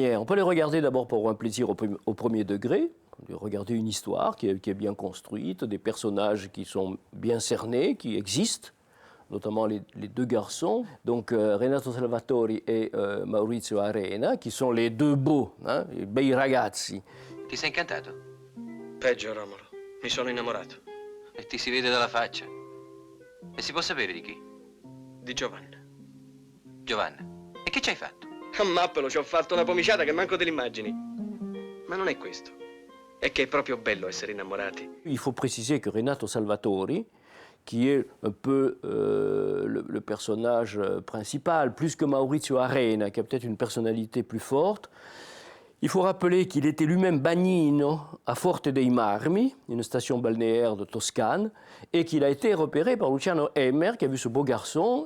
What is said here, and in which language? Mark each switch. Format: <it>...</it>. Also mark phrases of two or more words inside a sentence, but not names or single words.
<fr>On peut les regarder d'abord pour un plaisir au premier degré, regarder une histoire qui est bien construite, des personnages qui sont bien cernés, qui existent, notamment les 2 garçons, donc Renato Salvatori et Maurizio Arena, qui sont les 2 beaux,</fr> <it>i bei ragazzi. Ti sei incantato? Peggio, Romolo. Mi sono innamorato. E ti si vede dalla faccia. E si può sapere di chi? Di Giovanna. Giovanna. E che ci hai fatto? A Mappelo ci ho fatto una pomiciata che manco te l'immagini. Ma non è questo. È che è proprio bello essere innamorati.</it> <fr>Il faut préciser que Renato Salvatori, qui est un peu le personnage principal, plus que Maurizio Arena, qui a peut-être une personnalité plus forte. Il faut rappeler qu'il était lui-même bagnino à Forte dei Marmi, une station balnéaire de Toscane, et qu'il a été repéré par Luciano Emmer, qui a vu ce beau garçon.</fr>